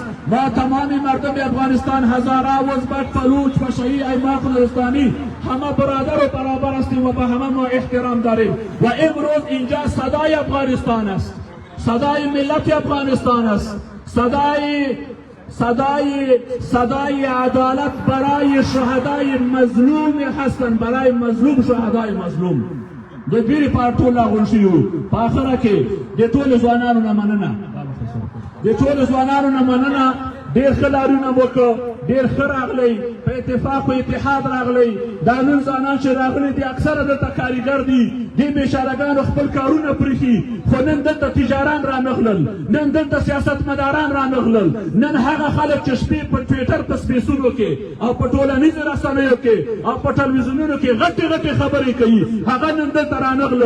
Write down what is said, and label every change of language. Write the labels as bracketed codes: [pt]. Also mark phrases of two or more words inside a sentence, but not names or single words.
[fa] ما تمامی مردم افغانستان، هزاره، ازبک، بلوچ، فشایی، ایماق، نورستانی، همه برادر و برابر هستیم و به همه ما احترام داریم. و امروز اینجا صدای افغانستان است، صدای ملت افغانستان است، صدای عدالت برای شهدای مظلوم هستند، برای مظلوم شهدای مظلوم. [ps] د بیری پارټول لاغونشیو په آخره کې د ټولو ځوانانو نه مننه، د ټولو ځوانانو نه مننه. ډېر ښه لارونه وکړو، ډېر ښه راغلی، په اتفاق و اتحاد راغلی. دا نن ځوانان چې راغلي دي اکثره دلته کاریګر دي، دې بېچارهګانو خپل کارونه پرېښي، خو نن دلته تجاران رانغلل، نن دلته سیاستمداران رانغلل، نن هغه خلک چې شپې په ټویټر په سپیسونو کې او په ټولنیزو رسنیو کې او په ټلویزیونونو کې غټې غټې خبرې کوي، هغه نن دلته رانغله.